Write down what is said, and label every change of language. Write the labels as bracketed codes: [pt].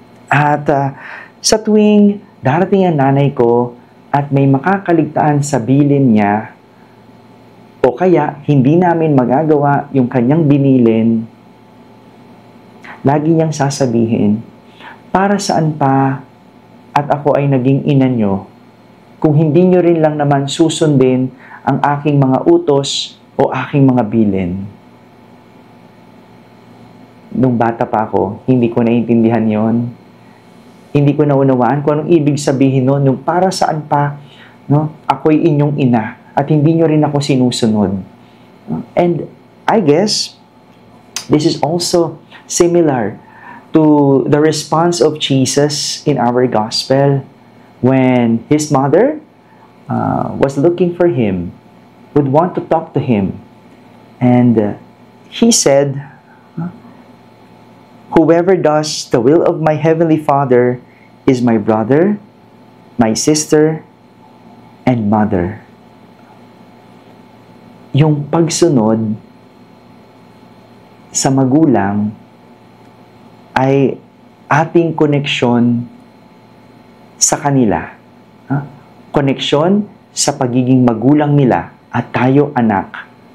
[tl] At sa tuwing darating ang nanay ko at may makakaligtaan sa bilin niya, o kaya hindi namin magagawa yung kanyang binilin, lagi niyang sasabihin, "Para saan pa at ako ay naging ina nyo kung hindi nyo rin lang naman susundin ang aking mga utos o aking mga bilin?" Nung bata pa ako, hindi ko naiintindihan yon. Hindi ko naunawaan kung anong ibig sabihin nun, yung para saan pa No? Ako'y inyong ina at hindi nyo rin ako sinusunod. [en] And I guess this is also similar to the response of Jesus in our gospel when his mother was looking for him, would want to talk to him. And he said, "Whoever does the will of my heavenly Father is my brother, my sister, and mother." [tl] Yung pagsunod sa magulang ay ating koneksyon sa kanila. Koneksyon sa pagiging magulang nila at tayo anak.